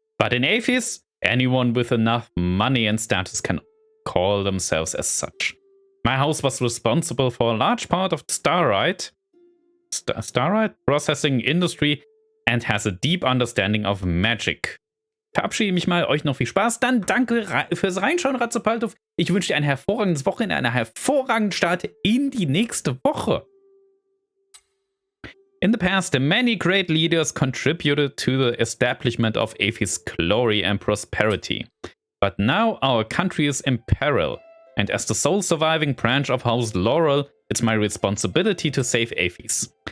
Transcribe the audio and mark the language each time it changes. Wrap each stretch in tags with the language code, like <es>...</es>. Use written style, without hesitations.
<en>But in Aphis, anyone with enough money and status can call themselves as such. My house was responsible for a large part of the Starlight processing industry and has a deep understanding of magic.</en> <de>Verabschiede mich mal, euch noch viel Spaß. Dann danke fürs Reinschauen, Ratzepaltuf. Ich wünsche dir ein hervorragendes Wochenende, einen hervorragenden Start in die nächste Woche.</de> <en>In the past, many great leaders contributed to the establishment of Aphis' glory and prosperity. But now our country is in peril, and as the sole surviving branch of House Laurel, it's my responsibility to save Aphis.</en>